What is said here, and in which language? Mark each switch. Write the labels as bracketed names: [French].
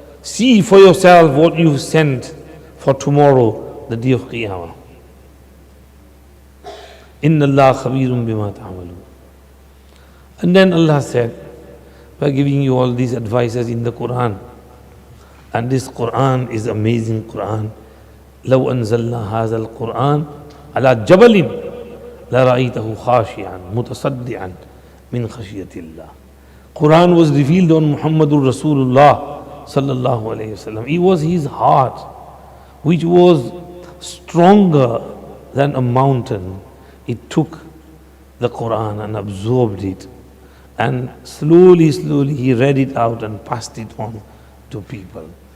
[English] See for yourself what you've sent for tomorrow, the day of Qiyamah. [Arabic] Inna Allah khabirun bima ta'amalu. [English] And then Allah said, we're giving you all these advices in the Quran. And this Quran is amazing Quran. [Arabic] لو أنزلنا هذا القرآن على جبل لرأيته خاشعا متصدعا من خشية الله. [English] Quran was revealed on Muhammadur Rasulullah sallallahu alayhi wasallam. It was his heart which was stronger than a mountain. It took the Quran and absorbed it, and slowly he read it out and passed it on to people.